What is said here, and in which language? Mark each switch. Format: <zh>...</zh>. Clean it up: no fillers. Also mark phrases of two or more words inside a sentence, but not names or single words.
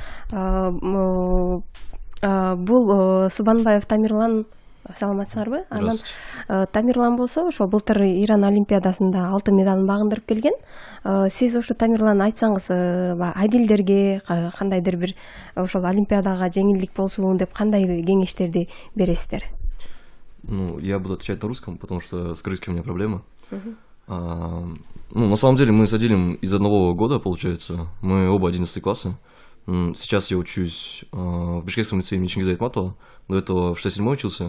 <ky>Бул Субанбаев Тамирлан, саламатсыңарбы? Анан Тамирлан болсо ошо былтыр Иран олимпиадасында алтын медалын багындырып келген. Сиз ошо Тамирлан айтсаңыз, адилдерге кандайдыр бир ошол олимпиадага жеңилдик болсун деп кандай кеңештерди бересиздер?</ky> <ru>Я буду отвечать на русском, потому что с крымским у меня проблема. На самом деле мы с Адилем из одного года, получается. Мы оба 11 класса. Сейчас я учусь в Бишкекском лицее имени Чингиза Айтматова. До этого в 6-7 учился.</ru>